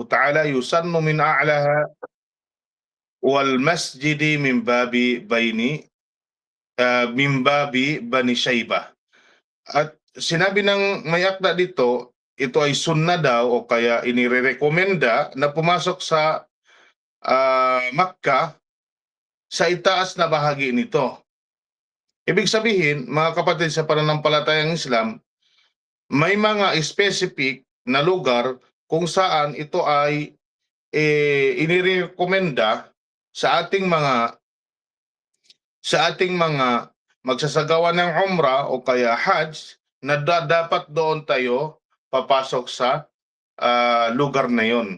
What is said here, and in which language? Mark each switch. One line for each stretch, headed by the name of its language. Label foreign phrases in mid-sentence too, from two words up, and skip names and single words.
Arabic: تعالى يسن من أعلاها والمسجد من باب بني شيبة.
Filipino: At sinabi ng may akda dito, ito ay sunna daw o kaya inirerekomenda na pumasok sa Makkah sa itaas na bahagi nito. Ibig sabihin, mga kapatid sa pananampalatayang Islam, may mga specific na lugar kung saan ito ay inirekomenda sa ating mga magsasagawa ng umrah o kaya hajj na dapat doon tayo papasok sa lugar na yon.